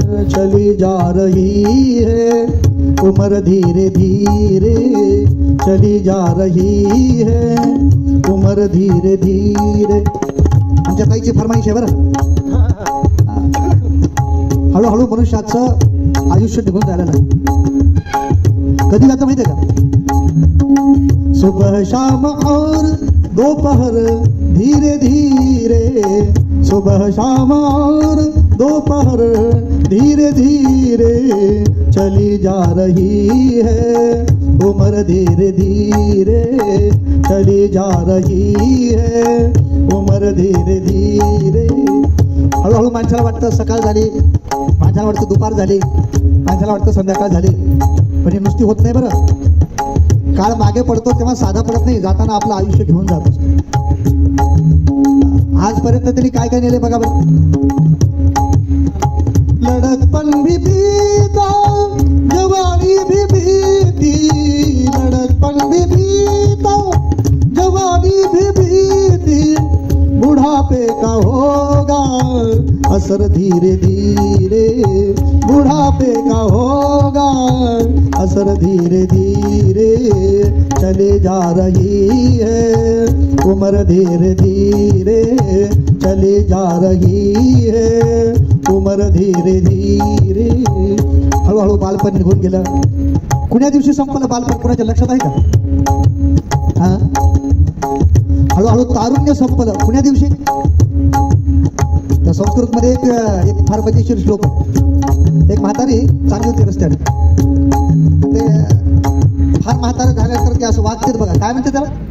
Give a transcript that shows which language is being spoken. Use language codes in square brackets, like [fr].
[hi] चली जा रही है उम्र धीरे धीरे, चली जा रही है उम्र धीरे धीरे. [mr] आमच्या ताईची फरमाईश आहे बरं. हळूहळू मनुष्याचं आयुष्य निघून जायला लागलं. कधी जातं माहिती आहे का? [hi] सुबह शाम और दोपहर धीरे धीरे, सुबह शाम और दोपहर धीरे धीरे चली जा रही है, उम्र धीरे धीरे चली जा रही है, उम्र धीरे धीरे. [mr] हळूहळू माणसाला वाटतं सकाळ झाली, माणसाला वाटतं दुपार झाली, माणसाला वाटतं संध्याकाळ झाली, पण ही नुसती होत नाही बरं. काळ मागे पडतो तेव्हा साधा पडत नाही, जाताना आपलं आयुष्य घेऊन जात असतो. आजपर्यंत तरी काय काय नेले बघा बरं. [hi] लड़कपन भी बीता, जवानी भी बीती, लड़कपन भी बीता, जवानी भी बीती, बुढ़ापे का होगा असर धीरे धीरे, बुढ़ापे का होगा असर धीरे धीरे चले जा रही है, उम्र धीरे धीरे चली जा रही है, उम्र धीरे धीरे. [mr] हळूहळू बालपण निघून गेलं. कुण्या दिवशी संपलं बालपण कुणाच्या लक्षात आहे का? हा, हळूहळू तारुण्य संपलं. कुण्या दिवशी? त्या संस्कृत मध्ये एक फार मजेशीर श्लोक आहे. एक म्हातारी चालली होती रस्त्याने, ते फार म्हातारे झाल्यानंतर ते असं वागतेत बघा, काय म्हणते त्याला?